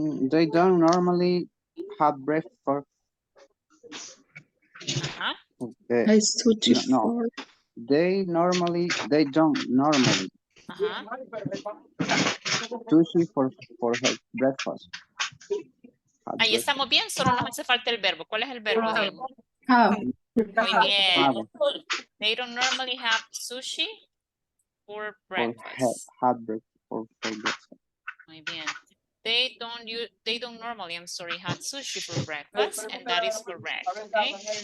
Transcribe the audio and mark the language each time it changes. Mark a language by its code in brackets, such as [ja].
[en] They don't normally have breakfast. I search for. They don't normally sushi for breakfast. [es] Ahí estamos bien, solo nos hace falta el verbo. ¿Cuál es el verbo, Diego? Muy bien. [en] They don't normally have sushi for breakfast. For breakfast. [es] Muy bien. [en] They don't normally, I'm sorry, have sushi for breakfast, and that is correct, okay?